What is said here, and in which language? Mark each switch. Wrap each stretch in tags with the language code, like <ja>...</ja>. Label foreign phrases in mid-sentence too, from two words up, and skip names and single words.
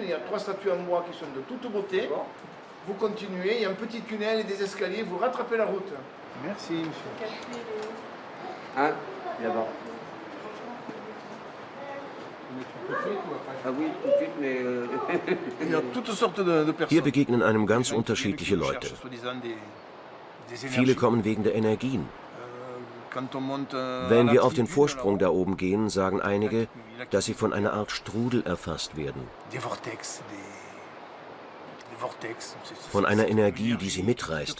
<fr>Il y a 3 statues en bois qui sont de toute beauté. Vous continuez, il y a un petit tunnel et des escaliers, vous rattrapez la route. Merci, monsieur. Ah, là-bas. Ah oui, tout de suite, mais... Il y a toutes sortes de personnes.</fr> <de>Hier begegnen einem ganz unterschiedliche Leute. Viele kommen wegen der Energien. Wenn wir auf den Vorsprung da oben gehen, sagen einige, dass sie von einer Art Strudel erfasst werden. Von einer Energie, die sie mitreißt.</de>